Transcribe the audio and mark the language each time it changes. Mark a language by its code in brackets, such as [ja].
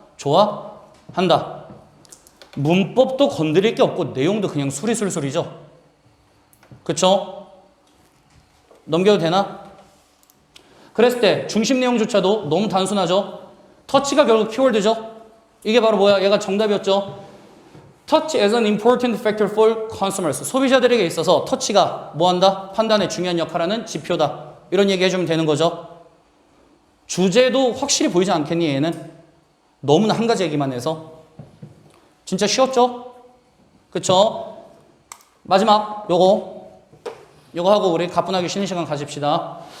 [ko] 좋아한다. 문법도 건드릴 게 없고 내용도 그냥 수리술술이죠. 그쵸? 넘겨도 되나? 그랬을 때 중심 내용조차도 너무 단순하죠. 터치가 결국 키워드죠. 이게 바로 뭐야? 얘가 정답이었죠. [en] Touch as an important factor for consumers. [ko] 소비자들에게 있어서 터치가 뭐한다? 판단에 중요한 역할을 하는 지표다. 이런 얘기 해주면 되는 거죠. 주제도 확실히 보이지 않겠니 얘는? 너무나 한 가지 얘기만 해서. 진짜 쉬웠죠? 그쵸? 마지막 요거 하고 우리 가뿐하게 쉬는 시간 가집시다.